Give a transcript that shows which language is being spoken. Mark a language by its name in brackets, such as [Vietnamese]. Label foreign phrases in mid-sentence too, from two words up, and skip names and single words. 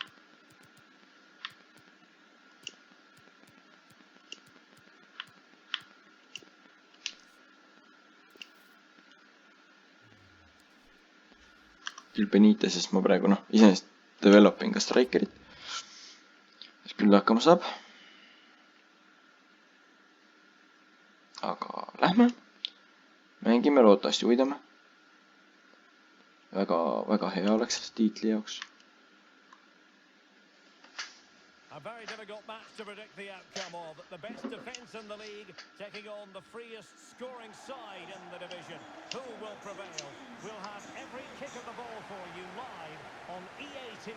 [Estonian] Küll Benitezest ma praegu, iseenesest developin ka strikerit. Küll hakkama saab. Aga lähme. Mängime, loodetavasti võidame. Väga hea oleks selles tiitli jaoks. [English] A very difficult match to predict the outcome of. The best defence in the league taking on the freest scoring side in the division. Who will prevail? We'll have every kick of the ball for you live on EA TV.